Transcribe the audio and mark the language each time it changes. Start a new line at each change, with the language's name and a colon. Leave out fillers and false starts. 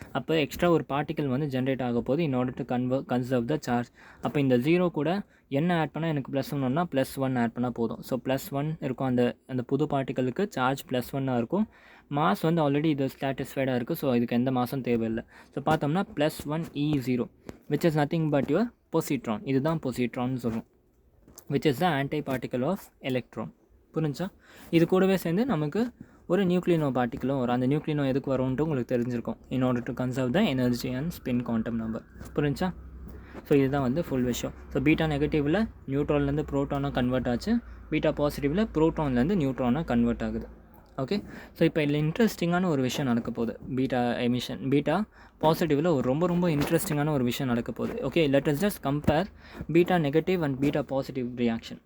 Tamil: அப்போ எக்ஸ்ட்ரா ஒரு பார்ட்டிக்கல் வந்து ஜென்ரேட் ஆக போது
English: In order to conserve the charge.
Tamil: அப்போ இந்த 0 கூட என்ன ஆட் பண்ணால் எனக்கு +1 +1 ஆட் பண்ணால் போதும். ஸோ +1 இருக்கும், அந்த புது பார்ட்டிக்கலுக்கு சார்ஜ் +1 இருக்கும். மாஸ் வந்து ஆல்ரெடி இது சாட்டிஸ்ஃபைடாக இருக்குது, ஸோ இதுக்கு எந்த மாஸும் தேவையில்லை. ஸோ பார்த்தோம்னா
English: +1 E0 which is nothing but your positron.
Tamil: இதுதான் பொசிட்ரான்னு சொல்லுவோம்,
English: which is the anti particle of electron.
Tamil: புரிஞ்சா? இது கூடவே சேர்ந்து நமக்கு ஒரு நியூக்ளினோ பார்ட்டிக்கலும் வரும். அந்த நியூக்ளினோ எதுக்கு வரும்ன்ட்டு உங்களுக்கு தெரிஞ்சிருக்கும்,
English: in order to conserve the energy and spin quantum number.
Tamil: புரிஞ்சா? ஸோ இதுதான் வந்து ஃபுல் விஷயம். ஸோ பீட்டா நெகட்டிவில் நியூட்ரான்லேருந்து ப்ரோட்டானாக கன்வெர்ட் ஆச்சு, பீட்டா பாசிட்டிவில் ப்ரோட்டான்லேருந்து நியூட்ரானாக கன்வெர்ட் ஆகுது. ஓகே, ஸோ இப்போ இதில் இன்ட்ரெஸ்டிங்கான ஒரு விஷயம் நடக்க போகுது. பீட்டா பாசிட்டிவில் ஒரு ரொம்ப இன்ட்ரெஸ்டிங்கான ஒரு விஷயம் நடக்க போகுது.
English: Okay, let us just compare beta negative and beta positive reaction.